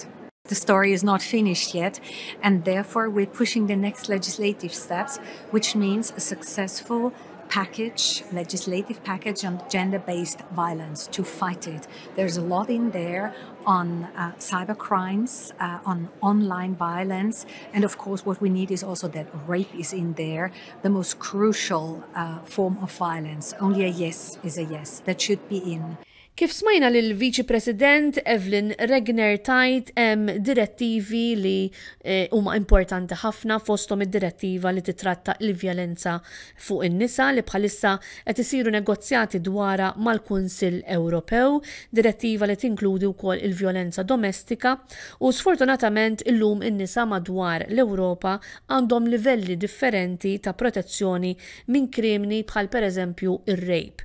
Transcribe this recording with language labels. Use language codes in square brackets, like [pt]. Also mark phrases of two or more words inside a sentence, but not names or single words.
[en] The story is not finished yet, and therefore we're pushing the next legislative steps, which means a successful legislative package on gender-based violence to fight it. There's a lot in there on cyber crimes, on online violence, and of course what we need is also that rape is in there, the most crucial form of violence. Only a yes is a yes. That should be in. [mt] Kif smajna lil Viċi President Evelyn Regner tajt hemm direttivi li huma importanti ħafna fosthom id-direttiva li titratta l-vjolenza fuq in-nisa li bħalissa qed isiru negozjati dwarha mal-Kunsill Ewropew, direttiva li tinkludi wkoll il-vjolenza domestika u sfortunatament illum in-nisa madwar l-Ewropa għandhom livelli differenti ta' protezzjoni minn krimini bħal pereżempju ir-rape.